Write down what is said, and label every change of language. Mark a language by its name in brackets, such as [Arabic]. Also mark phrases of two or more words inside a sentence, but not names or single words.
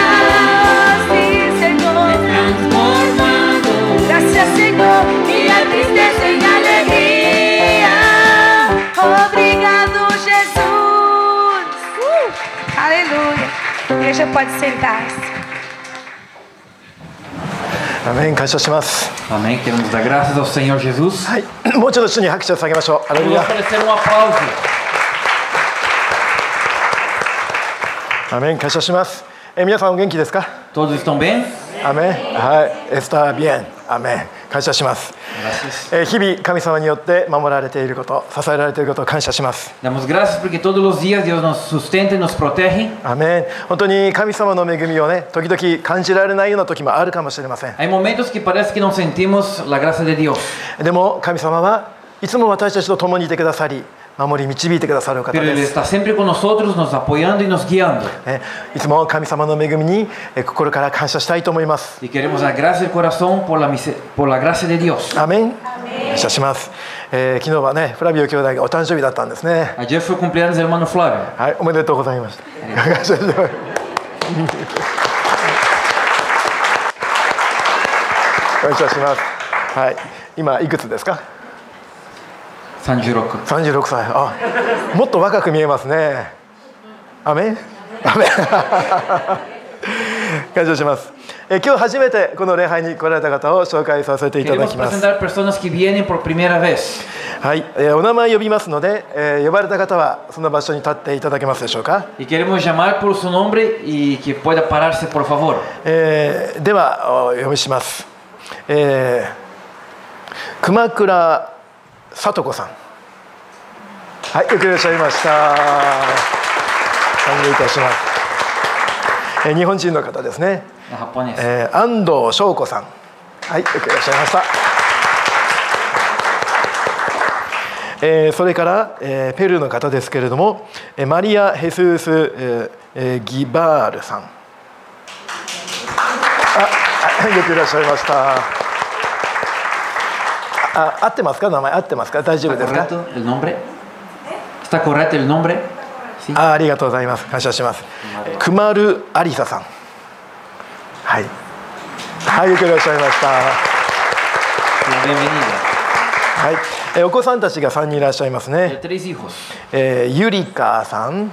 [Portuguese] Sim, Senhor. Transformado. Graças, Senhor. Minha tristeza em alegria. Obrigado, Jesus. Aleluia. A igreja pode sentar-se. [Japanese] アメン、感謝します。 [Portuguese] Amém. Queremos dar graças ao Senhor Jesus. [Japanese] はい、もうちょっと主に拍手を下げましょう。アレル [Portuguese] Vamos [Japanese] ヤ。 [Portuguese] oferecer um aplauso. [Japanese] アメン、感謝します。皆さんお元気ですか？ [Portuguese] Todos estão bem? [Japanese] アメン。はい、 [Spanish] está bien. [Japanese] アメン。感謝します。 [Portuguese] Graças. [Japanese] 日々神様によって守られていること、支えられていることを感謝します。 [Portuguese] Damos graças porque todos os dias Deus nos sustenta e nos protege. [Japanese] アメン。本当に神様の恵みをね、時々感じられないような時もあるかもしれません。 [Spanish] Hay momentos que parece que [Portuguese] não sentimos [Spanish] la gracia de Dios. [Japanese] でも神様はいつも私たちと共にいてくださり、守り導いてくださるお方 [Spanish] Pero Él [Japanese] です。 [Spanish] está sempre con nosotros, nos apoyando y nos guiando. [Japanese] いつも神様の恵みに心から感謝したいと思います。 [Spanish] Y queremos dar gracias del corazón por la gracia de Dios. [Japanese] アメン。感謝します。昨日はね、フラビオ兄弟がお誕生日だったんですね。 [Spanish] Ayer fue el cumpleaños del hermano Flávio. [Japanese] はい、おめでとうございました。感謝します。感謝します。はい、今いくつですか 36. ？36歳。あ、もっと若く見えますね。アメン。アメン。感謝します。今日初めてこの礼拝に来られた方を紹介させていただ [Spanish] Queremos [Japanese] きます。 [Spanish] presentar personas que vienen por primera vez. [Japanese] はい、お名前呼びますので、呼ばれた方はその場所に立っていただけますでしょうか。 [Spanish] Y queremos llamar por su nombre y que pueda pararse, por favor. [Japanese] ではお呼びします。熊倉聡子さん。はい、よくいらっしゃいました。歓迎いたします。日本人の方ですね。 [Spanish] La japonesa. [Japanese] 安藤翔子さん。はい、よくいらっしゃいました。それから、ペルーの方ですけれども、マリア・ヘスース、ギバールさん。よくいらっしゃいました。合ってますか、名前合ってますか、大丈夫ですか。 [Spanish] ¿Está correcto el nombre? ¿Está correcto el nombre? Sí. [Japanese] ありがとうございます。感謝します。クマル・アリサさん。はい。はい、よくいらっしゃいました。 [Spanish] Bienvenida. [Japanese] はい。お子さんたちが3人いらっしゃいますね。 [Spanish] Tres hijos. [Japanese] ユリカさん。